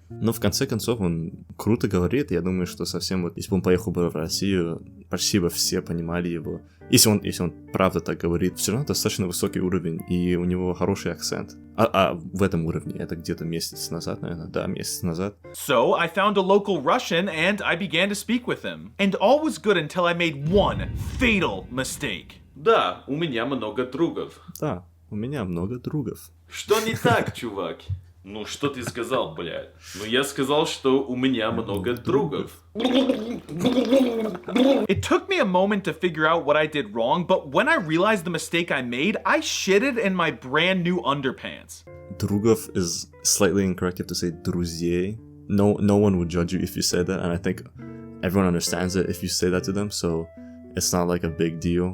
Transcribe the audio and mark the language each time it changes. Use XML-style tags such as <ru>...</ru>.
<ru>Но в конце концов он круто говорит. Я думаю, что совсем вот, если бы он поехал бы в Россию, почти бы все понимали его. Если он правда так говорит, все равно достаточно высокий уровень, и у него хороший акцент. А в этом уровне, это где-то месяц назад, наверное, да, месяц назад.</ru> <en>So I found a local Russian and I began to speak with him. And all was good until I made one fatal mistake.</en> <ru>Да, у меня много другов. Да, у меня много другов. Что не так, чувак? Ну, что ты сказал, блядь? Ну, я сказал, что у меня много другов.</ru> <en>It took me a moment to figure out what I did wrong, but when I realized the mistake I made, I shitted in my brand new underpants. Другов is slightly incorrect. You have to say друзей. No one would judge you if you say that, and I think everyone understands it if you say that to them, so it's not like a big deal.</en>